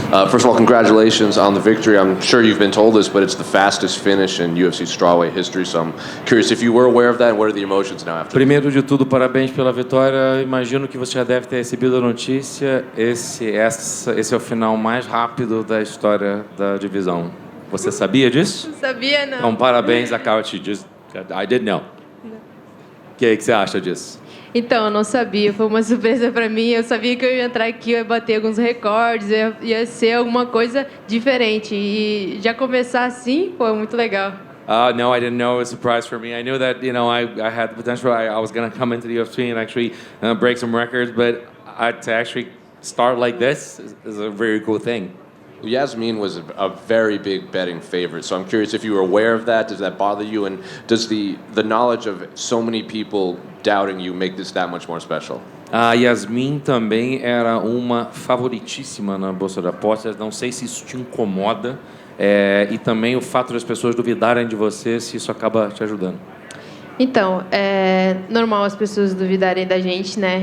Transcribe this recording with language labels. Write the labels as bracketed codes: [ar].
[en] First of all, congratulations on the victory. I'm sure you've been told this, but it's the fastest finish in UFC strawweight history. So I'm curious if you were aware of that and what are the emotions now after. [pt] Primeiro de tudo, parabéns pela vitória. Imagino que você já deve ter recebido a notícia. Esse é o final mais rápido da história da divisão. Você sabia disso? Não sabia, não. Então, parabéns, Akauchi. [en] I didn't know. [pt] O que você acha disso? Então, eu não sabia. Foi uma surpresa para mim. Eu sabia que eu ia entrar aqui, eu ia bater alguns recordes, ia ser alguma coisa diferente. E já começar assim, foi muito legal. [en] No, I didn't know. It was a surprise for me. I knew that, I had the potential. I was going to come into the UFC and actually break some records, but to actually start like this is a very cool thing. Yazmin was a very big betting favorite, so I'm curious if you were aware of that. Does that bother you? And does the knowledge of so many people doubting you make this that much more special? [pt] A Yazmin também era uma favoritíssima na Bolsa de Apostas. Não sei se isso te incomoda. E também o fato das pessoas duvidarem de você, se isso acaba te ajudando. Então, é normal as pessoas duvidarem da gente, né?